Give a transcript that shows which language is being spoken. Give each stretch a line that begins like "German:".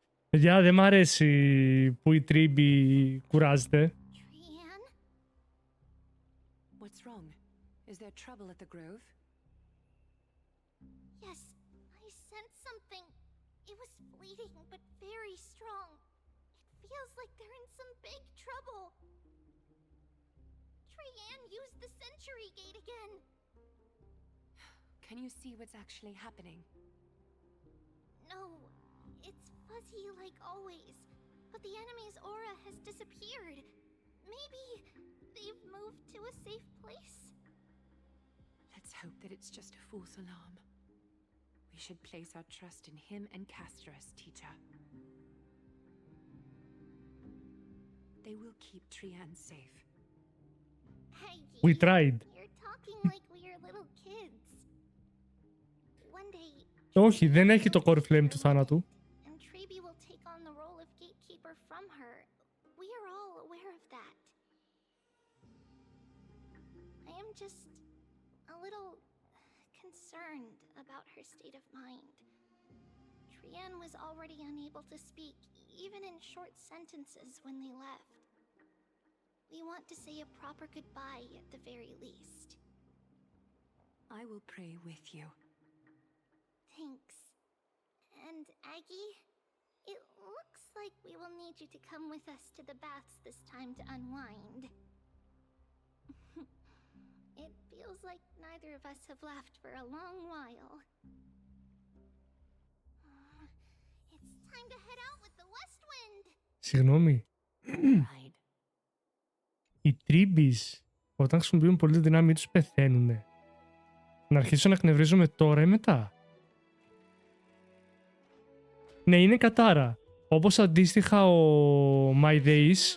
Greek: Παιδιά, δεν μ' αρέσει που η Τρίμπη κουράζεται.
English: What's wrong? Is there trouble at the grove? Yes, I sensed something. It was fleeting but very strong. It feels like they're in some big trouble. Trianne used the Century Gate again. Can you see what's actually happening? No, it's fuzzy like always, but the enemy's aura has disappeared. Maybe they've moved to a safe place. Let's hope that it's just a false alarm. We should place our trust in him and Castorus, teacher. They will keep Trianne safe. Hey, We tried. You're talking like we're little kids. One day,
Greek: Όχι, δεν έχει το core flame του θάνατου.
English: and Trebi will take on the role of gatekeeper from her. We are all aware of that. I am just a little concerned about her state of mind. Trianne was already unable to speak, even in short sentences when they left. We want to say a proper goodbye at the very least. I will pray with you. Thanks. And Aggie, it looks like we will need you to come with us to the baths this time to unwind. It feels like neither of us have laughed for a long while. It's time to head out with the west wind.
Greek: Συγγνώμη. Οι Τρίμπης, όταν χρησιμοποιούν πολύ τη δύναμή τους, πεθαίνουνε. Να αρχίσω να εκνευρίζομαι τώρα ή μετά? Ναι, είναι κατάρα. Όπως αντίστοιχα ο My Days